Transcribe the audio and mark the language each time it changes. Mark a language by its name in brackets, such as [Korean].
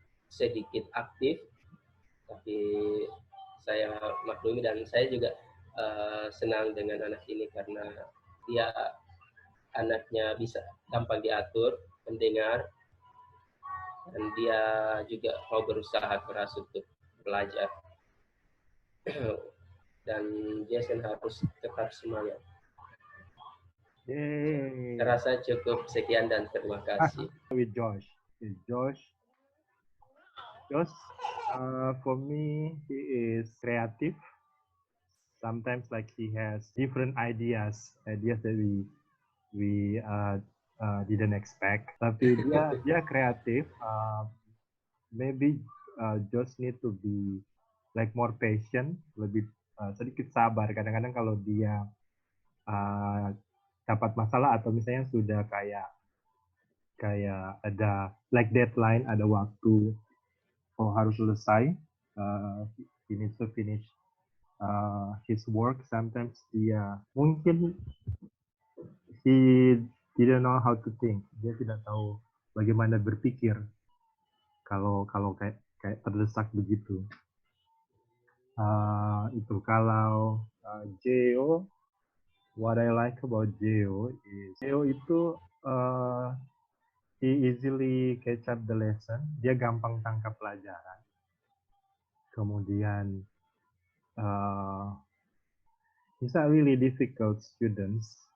[Indonesian] sedikit aktif, tapi saya maklumi dan saya juga senang dengan anak ini karena dia anaknya bisa gampang diatur, mendengar, dan dia juga mau berusaha keras untuk belajar. dan Jason harus tetap semangat. Yay. Terasa cukup sekian dan terima kasih. [English] With Josh. Josh, for me, he is creative. Sometimes like he has different ideas that we didn't expect. [Indonesian] Tapi dia kreatif. [English] Maybe Josh need to be like more patient, [Indonesian] lebih sedikit sabar. Kadang-kadang kalau dia dapat masalah atau misalnya sudah kayak ada like deadline, ada waktu, harus selesai, [English] he needs to finish his work. Sometimes [Indonesian] dia mungkin [English] he didn't know how to think. [Indonesian] Dia tidak tahu bagaimana berpikir kalau kayak terdesak begitu. Itu kalau Geo, [English] what I like about Geo is Geo itu he easily catch up the lesson. [Indonesian] Dia gampang tangkap pelajaran. Kemudian [English] he's not really difficult students.